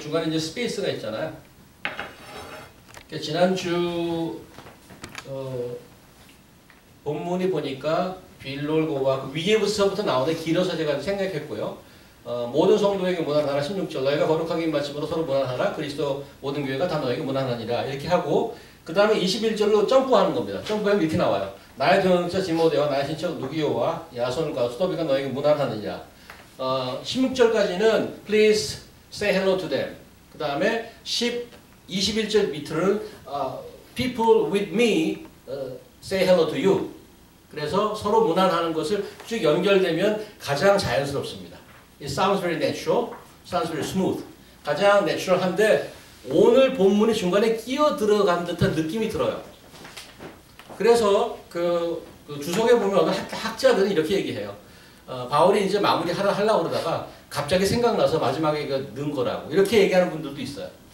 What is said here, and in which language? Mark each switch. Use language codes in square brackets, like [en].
[ko] 중간에 이제 스페이스가 있잖아요. 지난주 본문이 보니까 빌롤고와 위에부터부터 나오는데 길어서 제가 생각했고요. 모든 성도에게 문안하라 16절 너희가 거룩하게 마침으로 서로 문안하라 그리스도 모든 교회가 다 너에게 문안하니라 이렇게 하고 그 다음에 21절로 점프하는 겁니다. 점프하면 이렇게 나와요. 나의 동역자 디모데와 나의 친척 누기오와 야손과 수도비가 너에게 문안하느냐. 16절까지는 [en] Please say hello to them. [ko] 그 다음에 21절 밑으로는 [en] People with me say hello to you. [ko] 그래서 서로 문안하는 것을 쭉 연결되면 가장 자연스럽습니다. [en] It sounds very natural, sounds very smooth. [ko] 가장 내추럴한데 오늘 본문이 중간에 끼어 들어간 듯한 느낌이 들어요. 그래서 주석에 보면 학자들은 이렇게 얘기해요. 바울이 이제 마무리 하려고 그러다가 갑자기 생각나서 마지막에 넣은 거라고 이렇게 얘기하는 분들도 있어요.